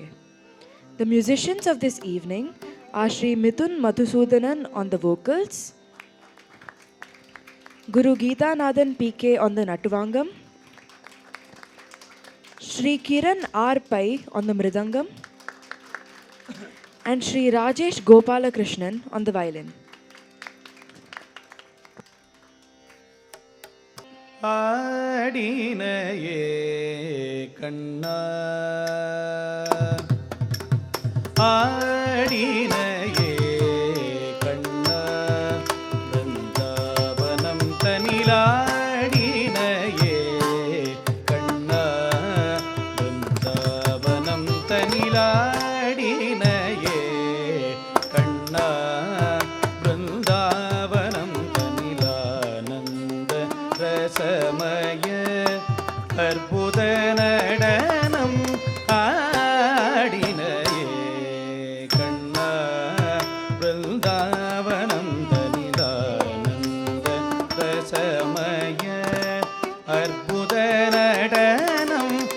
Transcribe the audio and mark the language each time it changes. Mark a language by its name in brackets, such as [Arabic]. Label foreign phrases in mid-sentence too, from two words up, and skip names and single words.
[English] The musicians of this evening are Sri Mithun Madhusudanan on the vocals, Guru Geeta Nathan PK on the Natuvangam, Sri Kiran R. Pai on the Mridangam, and Sri Rajesh Gopalakrishnan on the violin. [Tamil] ஆடினாயே கண்ணா ஆடினாயே கண்ணா விருந்தாவனம் தனில ஆடினாயே கண்ணா விருந்தாவனம் தனில ஆடினாயே கண்ணா விருந்தாவனம் தனில நந்த ரசமய அற்புத நடனம் ஆடினாயே கண்ணா விருந்தாவனம் தனிலானந்த ரசமய அற்புத நடனம்